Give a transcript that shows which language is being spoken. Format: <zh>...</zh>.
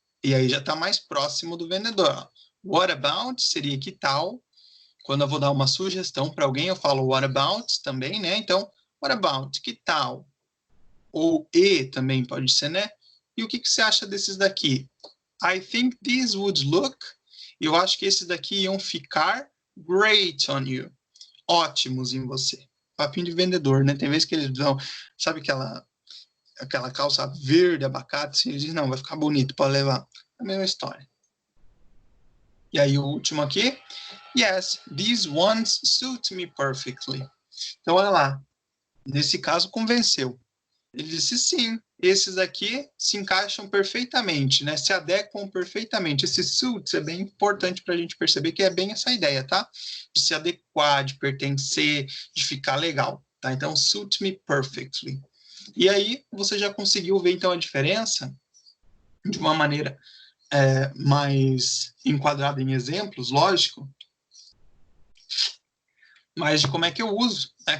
<pt>E aí já está mais próximo do vendedor. Ó.</pt> <en>What about</en> <pt>seria que tal? Quando eu vou dar uma sugestão para alguém, eu falo what about também, né? Então,</pt> <en>what about?</en> <pt>Que tal? Ou e também pode ser, né? E o que você acha desses daqui?</pt> <en>I think these would look.</en> <pt>Eu acho que esses daqui iam ficar</pt> <en>great on you.</en> <pt>Ótimos em você. Papinho de vendedor, né? Tem vezes que eles dão, sabe aquela calça verde, abacate, assim, eles dizem, não, vai ficar bonito, pode levar. É a mesma história. E aí o último aqui.</pt> <en>Yes, these ones suit me perfectly.</en> <pt>Então, olha lá. Nesse caso, convenceu. Ele disse sim, esses aqui se encaixam perfeitamente, né? Se adequam perfeitamente. Esse suits é bem importante para a gente perceber que é bem essa ideia, tá? De se adequar, de pertencer, de ficar legal, tá? Então,</pt> <en>suit me perfectly.</en> <pt>E aí, você já conseguiu ver, então, a diferença de uma maneira mais enquadrada em exemplos, lógico, mas de como é que eu uso, né?</pt>